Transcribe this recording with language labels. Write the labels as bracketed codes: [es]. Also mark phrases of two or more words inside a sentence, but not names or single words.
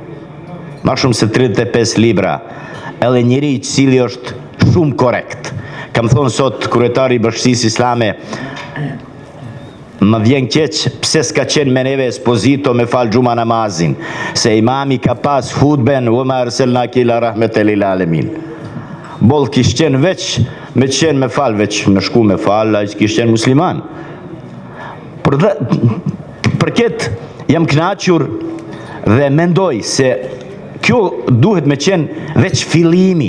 [sq] Ma shumë se 35 libra, edhe njëri i cili është shumë korekt, Kam thonë sot kryetari i Bashkisë Islame, më vjen keq pse s'ka qenë me neve Esposito me fal xhuma namazin, se imami ka pas hutben [ar] وما أرسلناك إلا رحمة للعالمين. [sq] Boll kish qenë veç me qenë me fal, veç me shku me fal, ai kish qenë musliman. Për këtë jam kënaqur dhe mendoj se kjo duhet me qenë veç fillimi.